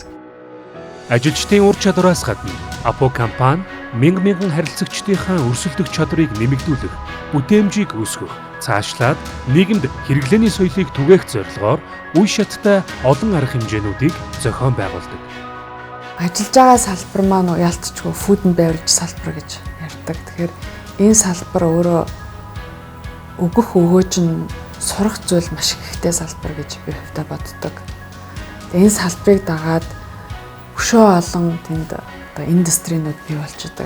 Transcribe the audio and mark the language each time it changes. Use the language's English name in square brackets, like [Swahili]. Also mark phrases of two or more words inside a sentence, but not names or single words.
[Mongolian] Ажилчдын ур чадвараас гадна Апу компани мянган харилцагчдынхаа өрсөлдөх чадрыг нэмэгдүүлэх, бүтээмжийг өсгөх, цаашлаад нийгэмд хэрэглээний соёлыг түгээх зорилгоор үе шаттай олон арга хэмжээнүүдийг зохион байгуулдаг. Ажиллаж байгаа салбар маань ялцчгүй [English] food and beverage [Mongolian] салбар гэж ярьдаг. Тэгэхээр энэ салбар өөрөө өгөх өгөөж нь сурах зүйл маш ихтэй салбар гэж би хувьдаа боддог. Энэ салбарыг дагаад өшөө олон тэнд индустринууд бий болчихдог.